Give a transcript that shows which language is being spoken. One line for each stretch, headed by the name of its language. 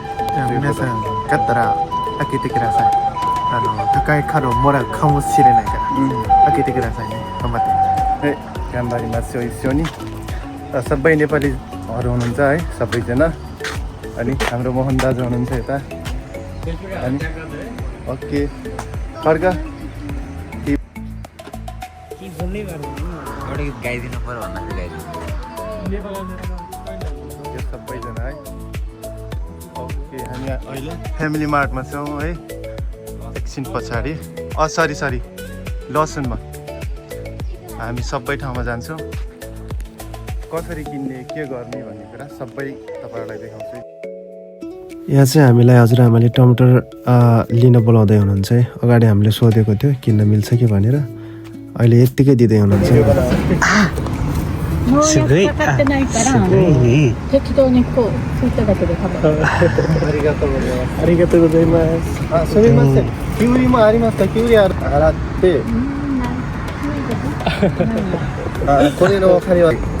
Japanese: 皆さんだったら開けてください。高いカードをもらうかもしれないから、開けてくださいね。頑張って。はい、頑張りますよ、一緒に。
Nepali: सबै नेपालीहरू हुनुहुन्छ है, सबैजना। अनि हाम्रो मोहन दाजु हुनुहुन्छ यता। अनि ओके, खड्का गाइदिनु पर्यो भन्दाखेरि यो सबैजना है। ओके, हामी अहिले फ्यामिली मार्टमा छौँ है, एकछिन पछाडि। सरी लसुनमा हामी सबै ठाउँमा जान्छौँ। कसरी किन्ने, के गर्ने भन्ने कुरा सबै तपाईँहरूलाई देखाउँछु। यहाँ चाहिँ हामीलाई हजुरआमाले टमाटर लिन बोलाउँदै हुनुहुन्छ है। अगाडि हामीले सोधेको थियो किन्न मिल्छ कि भनेर, अहिले यत्तिकै दिँदै हुनुहुन्छ।
Japanese: 農薬かかってないから適当にこう拭いただけで食べる。ありがとうございます。ありがとうございます。すみません、きゅうりもありますか？きゅうり洗ってこれのお金は